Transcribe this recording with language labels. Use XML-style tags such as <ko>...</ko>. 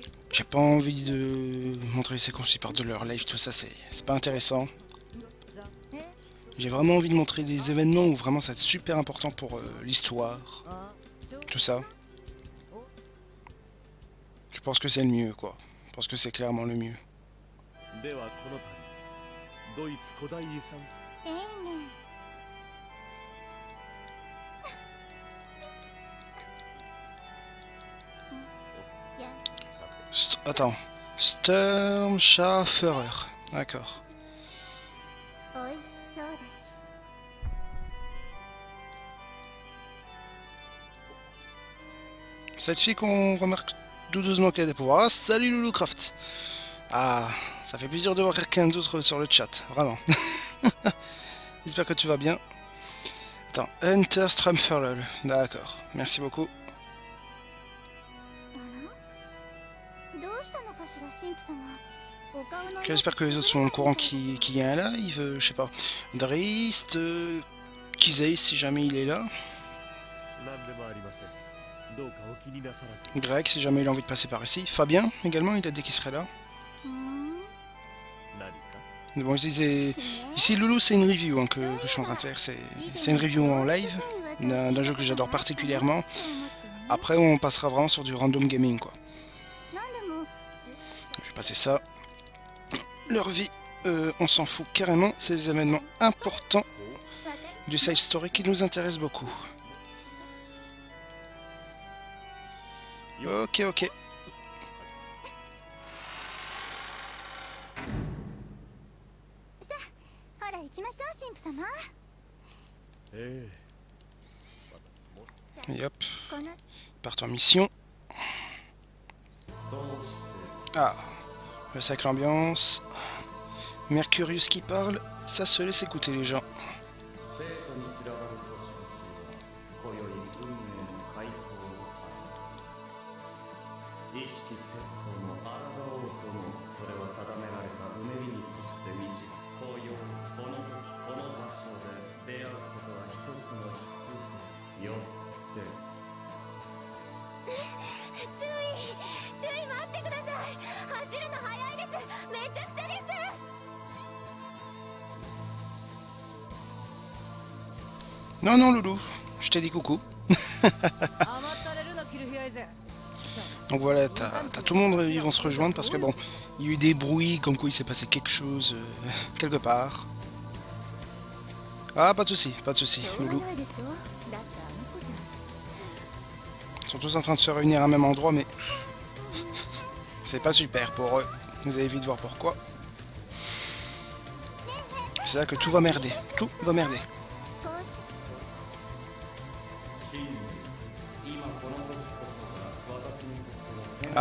<fr>J'ai pas envie de montrer les séquences qui partent de leur live, tout ça c'est pas intéressant. J'ai vraiment envie de montrer des événements où vraiment ça va être super important pour l'histoire, tout ça. Je pense que c'est le mieux, quoi. Je pense que c'est clairement le mieux.</fr> <ja>ではこの度ドイツ古代遺産エイメン</ja> <fr>Attends. Sturmscharführer. D'accord.</fr> <ja>美味しそうだし</ja> <fr>Cette fille qu'on remarque douteusement qu'elle a des pouvoirs. Ah, salut Loulou-Craft. Ah, ça fait plaisir de voir quelqu'un d'autre sur le chat, vraiment. J'espère que tu vas bien. Attends, Hunter Strumferl. D'accord, merci beaucoup.</fr> <ja>どうしたのかしら神父様お顔の</ja> <fr>Ok, j'espère que les autres sont au courant qu'il y a un live. Je sais pas. Drist, Kizei si jamais il est là.</fr> <ja>何でもありませんどうかお気になさらず</ja> <fr>Greg si jamais il a envie de passer par ici. Fabien également, il a dit qu'il serait là. うーん</fr> <ja>何か</ja> <fr>Bon, je disais... Ici, Loulou, c'est une review hein, que je suis en train de faire. C'est une review en live d'un jeu que j'adore particulièrement. Après, on passera vraiment sur du random gaming, quoi.</fr> <ja>何でも</ja> <fr>Je vais passer ça. Leur vie, on s'en fout carrément. C'est des événements importants</fr> <ja>わかる</ja> <fr>du side story qui nous intéressent beaucoup. Ok, ok.</fr> <ja>ほら行きましょう神父様え</ja> <fr>Et hop,</fr> <ja>この</ja> <fr>ils partent en mission.</fr> <ja>そうして</ja> <fr>Ah, le sac l'ambiance. Mercurius qui parle, ça se laisse écouter les gens.</fr> <ja>帝都に散らばる都市々は今宵運命の解放を表す意識せずとも抗おうともそれは定められたうねりに沿って道今宵この時この場所で出会うことは一つの必然よって注意注意待ってください走るの早いですめちゃくちゃです</ja> <fr>Non, non, Loulou, je t'ai dit coucou.</fr> <ja>甘ったれるなキルヒアイゼ</ja> <fr>Donc voilà, t'as tout le monde, ils vont se rejoindre parce que bon, il y a eu des bruits comme quoi il s'est passé quelque chose quelque part. Ah, pas de soucis, Loulou.</fr> <ja>ないでしょだってあの子じゃん</ja> <fr>Ils sont tous en train de se réunir à un même endroit, mais c'est pas super pour eux. Vous allez vite voir pourquoi. C'est là que tout va merder. Tout va merder.</fr> <ja>こうして真実今この時こそが私にとっての</ja>